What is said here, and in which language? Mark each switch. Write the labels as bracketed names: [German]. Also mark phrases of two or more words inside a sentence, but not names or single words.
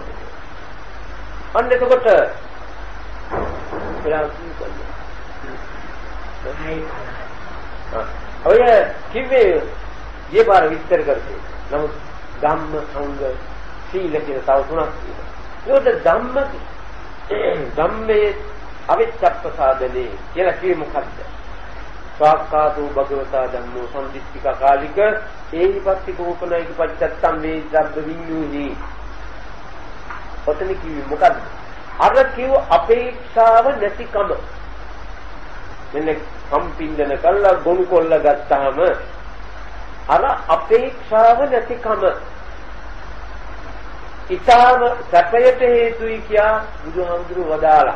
[Sinhala] අන්න එතකොට ඔය කිව්වේ ඊපාර විස්තර කරේ. නමුත් ධම්ම සංඝ සීල කියන තව තුනක් තියෙනවා. ඒකට [Pali] ධම්මේ අවිච්ඡප්පසාදනේ [Sinhala] කියලා කිව්වේ මොකද්ද? [Pali] ස්වාක්ඛාතු භගවතා ධම්මෝ සම්දිස්තික කාලික ඒහිපත්ති කෝපනයික පච්චත්තම් මේ ධබ්බ විඤ්ඤුහි. [Sinhala] ඔතන කිව්වේ මොකද්ද? අර කිව්ව අපේක්ෂාව නැතිකම. මෙන්න සම්පින්දන කළා ගොනු කොල්ල ගත්තාම අර අපේක්ෂාව නැතිකම ඊටාම සැපයට හේතුයි කියා බුදුහාමුදුරුවෝ වදාලා.